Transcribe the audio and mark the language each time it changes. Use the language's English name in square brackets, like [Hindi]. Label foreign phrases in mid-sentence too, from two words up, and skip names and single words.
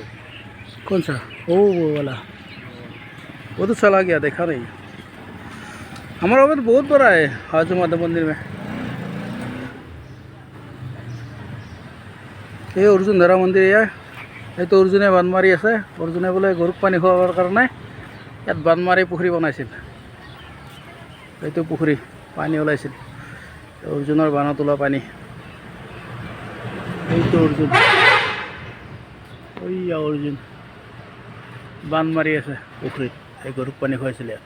[Hindi] कौन सा? ओ वो वाला। वो तो चला गया, देखा नहीं। हमारा वहाँ तो बहुत बड़ा है हाजू माता मंदिर में। ये अर्जुन धारा मंदिर ये तो [Assamese] অৰ্জুনে বান্ধ মাৰি আছে। অৰ্জুনে বোলে গৰুক পানী খোৱাবৰ কাৰণে ইয়াত বান্ধ মাৰি পুখুৰী বনাইছিল। এইটো পুখুৰী পানী ওলাইছিল, অৰ্জুনৰ বানত ওলোৱা পানী। এইটো অৰ্জুন, ওইয়া অৰ্জুন বান্ধ মাৰি আছে পুখুৰীত, এই গৰুক পানী খুৱাইছিল ইয়াত।